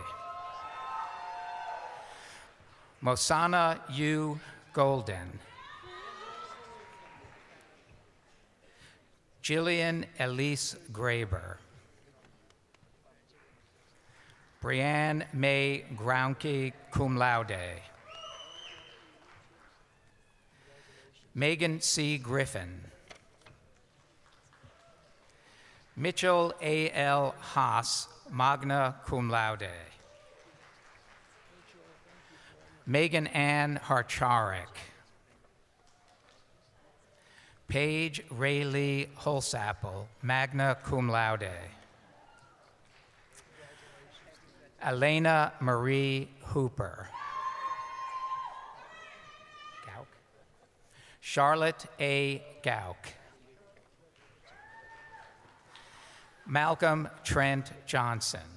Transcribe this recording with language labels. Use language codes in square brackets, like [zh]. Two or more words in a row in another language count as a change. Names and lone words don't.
[en] Mosana U. Golden. Jillian Elise Graber. Brianne May Grounke, [la] cum laude. [en] Megan C. Griffin. Mitchell A.L. Haas, [la] magna cum laude. [en] Megan Ann Harcharek. Paige Rayleigh Holsapple, [la] magna cum laude. [en] Elena Marie Hooper. Gauk. Charlotte A. Gauk. Malcolm Trent Johnson.